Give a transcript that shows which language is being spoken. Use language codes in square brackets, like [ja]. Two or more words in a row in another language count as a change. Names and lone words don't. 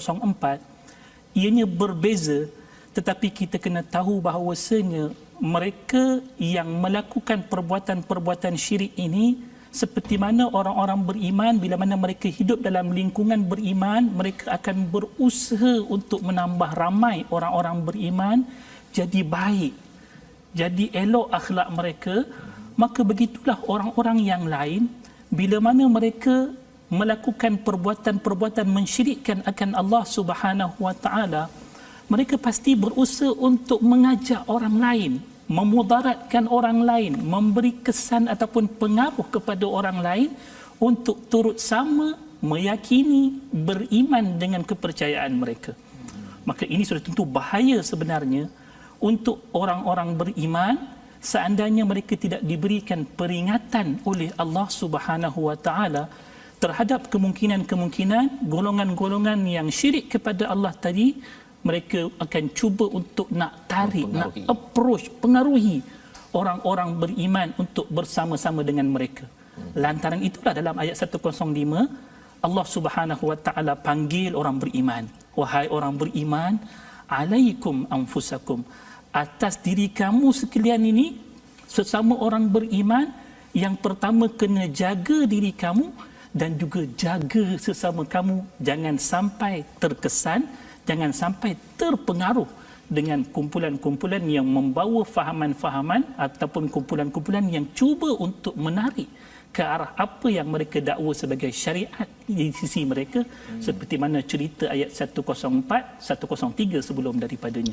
[ms] 104, ianya berbeza, tetapi kita kena tahu bahawasanya mereka yang melakukan perbuatan-perbuatan syirik ini, seperti mana orang-orang beriman, bila mana mereka hidup dalam lingkungan beriman, mereka akan berusaha untuk menambah ramai orang-orang beriman jadi baik, jadi elok akhlak mereka. Maka begitulah orang-orang yang lain, bila mana mereka melakukan perbuatan-perbuatan mensyirikkan akan Allah [ar] سبحانه وتعالى, [ms] mereka pasti berusaha untuk mengajak orang lain, memudaratkan orang lain, memberi kesan ataupun pengaruh kepada orang lain untuk turut sama meyakini, beriman dengan kepercayaan mereka. Maka ini sudah tentu bahaya sebenarnya untuk orang-orang beriman seandainya mereka tidak diberikan peringatan oleh Allah [ar] سبحانه وتعالى [ms] terhadap kemungkinan-kemungkinan golongan-golongan yang syirik kepada Allah tadi. Mereka akan cuba untuk nak tarik, nak approach, pengaruhi orang-orang beriman untuk bersama-sama dengan mereka. Lantaran itulah dalam ayat 105 Allah [ar] سبحانه وتعالى [ms] panggil orang beriman, wahai orang beriman, [ar] عليكم أنفسكم, [ms] atas diri kamu sekalian ini sesama orang beriman, yang pertama kena jaga diri kamu dan juga jaga sesama kamu, jangan sampai terkesan, jangan sampai terpengaruh dengan kumpulan-kumpulan yang membawa fahaman-fahaman ataupun kumpulan-kumpulan yang cuba untuk menarik ke arah apa yang mereka dakwa sebagai syariat di sisi mereka, seperti mana cerita ayat 104, 103 sebelum daripadanya.